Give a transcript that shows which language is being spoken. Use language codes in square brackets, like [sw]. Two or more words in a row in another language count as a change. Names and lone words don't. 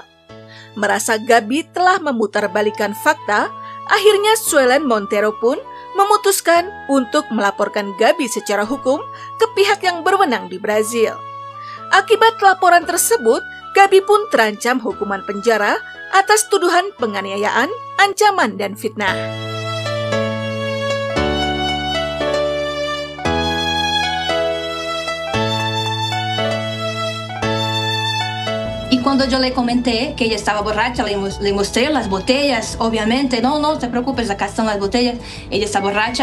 [id] Merasa Gabi telah memutarbalikkan fakta, akhirnya Suelen Montero pun memutuskan untuk melaporkan Gabi secara hukum ke pihak yang berwenang di Brazil. Akibat laporan tersebut, Gabi pun terancam hukuman penjara atas tuduhan penganiayaan, ancaman, dan fitnah. [es] Y cuando yo le comenté que ella estaba borracha, le mostré las botellas, obviamente, no te preocupes, acá están las botellas, ella está borracha.